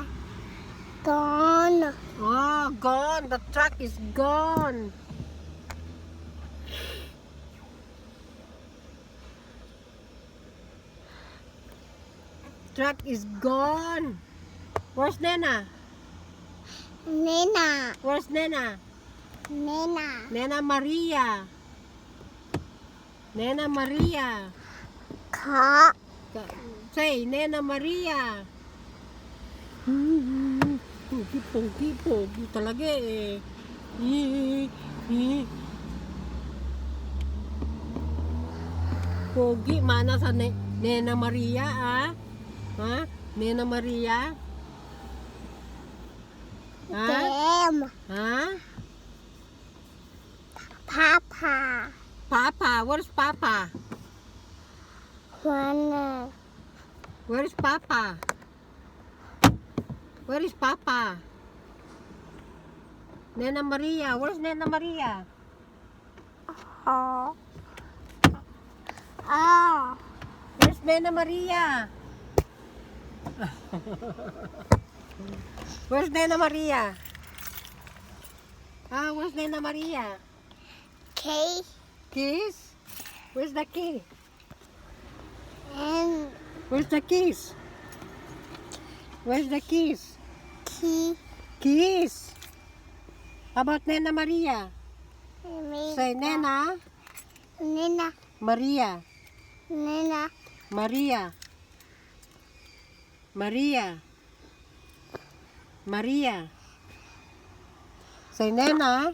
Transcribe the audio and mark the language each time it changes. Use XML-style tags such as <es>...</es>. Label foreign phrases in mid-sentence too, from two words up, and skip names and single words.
<en>Gone. Oh, gone! The truck is gone! Truck is gone! Where's Nena? Nena. Where's Nena? Nena. Nena Maria! Nena Maria! Car. Say, Nena Maria!</en> <tl>Pogi talaga eh. Pogi, mana sa Nena Maria ah? Ha?</tl> <en>Nena Maria? Ha? Them. Ha? Papa. Papa, where's Papa? One. Where is Papa? Where is Papa? Nena Maria, where's Nena Maria? Oh. Oh. Where's Nena Maria? Where's Nena Maria? Ah, where's Nena Maria? Key. Keys? Where's the key? And Where's the keys? Where's the keys? key. Keys! How about Nena Maria? Say Nena Nena. Maria. Nena. Maria. Maria. Maria. Say Nena</en>